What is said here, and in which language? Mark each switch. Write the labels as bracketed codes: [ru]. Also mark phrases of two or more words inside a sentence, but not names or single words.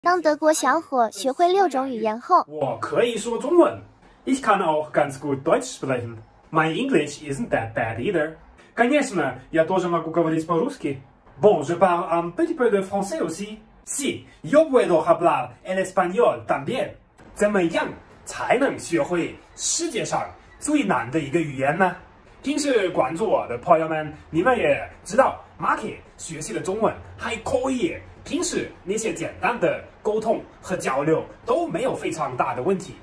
[zh] 当德国小伙学会6种语言后，我可以说中文。 [de] Ich kann auch ganz gut Deutsch sprechen. [en] My English isn't that bad either. [ru] Конечно, я тоже могу говорить по-русски. [fr] Bon, je parle un petit peu de français aussi. [es] Si, yo puedo hablar el español también. [zh] 怎么样才能学会世界上最难的一个语言呢？平时关注我的朋友们，你们也知道 ，Marky 学习的中文还可以，平时那些简单的沟通和交流都没有非常大的问题。